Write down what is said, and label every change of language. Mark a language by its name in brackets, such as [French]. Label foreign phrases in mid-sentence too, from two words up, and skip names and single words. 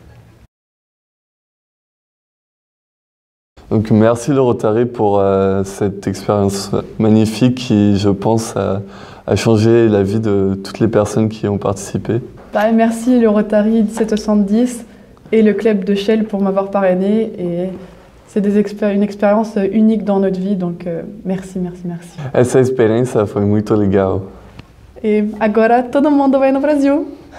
[French] Donc merci le Rotary pour cette expérience magnifique qui, je pense, a changé la vie de toutes les personnes qui ont participé. Merci le Rotary 1770 et le club de Chelles pour m'avoir parrainé. Et c'est une expérience unique dans notre vie, donc merci. [Portuguese] Essa experiência foi muito legal. E agora todo mundo vai no Brasil.